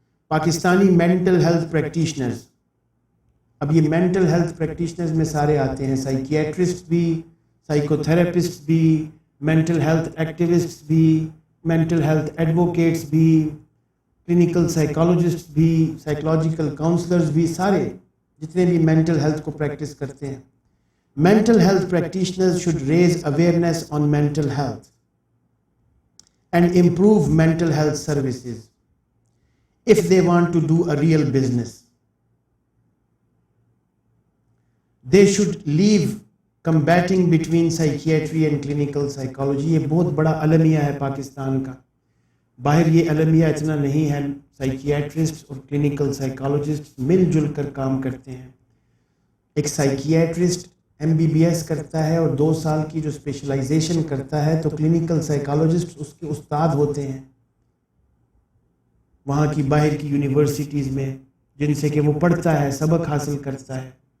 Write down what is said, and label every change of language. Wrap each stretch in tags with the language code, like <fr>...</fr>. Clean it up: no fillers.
<ur>Pakistani mental health practitioners, اب یہ mental health practitioners میں سارے آتے ہیں، سائیکیٹرسٹ بھی، سائیکو تھراپسٹ بھی، مینٹل ہیلتھ ایکٹیوسٹ بھی، مینٹل ہیلتھ ایڈوکیٹس بھی، کلینکل سائیکالوجسٹ بھی، سائیکولوجیکل کاؤنسلرز بھی، سارے جتنے بھی مینٹل ہیلتھ کو پریکٹس کرتے ہیں.</ur> <en>Mental health practitioners should raise awareness on mental health and improve mental health services if they want to do a real business. They should leave combating between psychiatry and clinical psychology.</en> <ur>یہ بہت بڑا المیہ ہے پاکستان کا. باہر یہ المیہ اتنا نہیں ہے. سائیکیٹرسٹ اور کلینکل سائیکالوجسٹ مل جل کر کام کرتے ہیں. ایک سائیکیٹرسٹ MBBS کرتا ہے اور 2 سال کی جو اسپیشلائزیشن کرتا ہے، تو کلینکل سائیکالوجسٹ اس کے استاد ہوتے ہیں وہاں کی باہر کی یونیورسٹیز میں، جن سے کہ وہ پڑھتا ہے، سبق حاصل کرتا ہے.</ur>